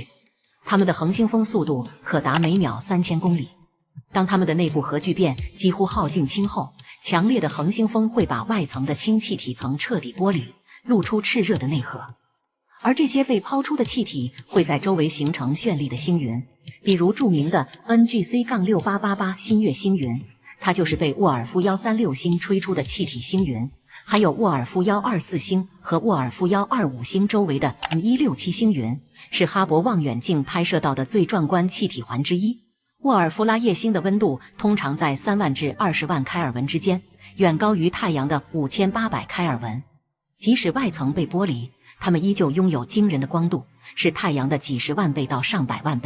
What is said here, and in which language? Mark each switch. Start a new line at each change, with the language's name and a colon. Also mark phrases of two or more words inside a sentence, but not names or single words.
Chinese: 它們的恆星風速度可達每秒3000公里。當它們的內部核聚變幾乎耗盡氫後，強烈的恆星風會把外層的氢氣體层徹底剝離，露出熾熱的內核。而這些被拋出的氣體會在周圍形成絢麗的星雲，比如著名的 NGC-6888 新月星雲，它就是被沃爾夫136星吹出的气體星云。还有沃尔夫124星和沃尔夫125星周圍的 M167星云，是哈勃望遠鏡拍攝到的最壯觀氣體環之一。沃爾夫拉夜星的溫度通常在3萬至20萬開爾文之間，遠高於太陽的5800開爾文。即使外層被剝離，它們依舊擁有驚人的光度，是太陽的幾十萬倍到上百萬倍。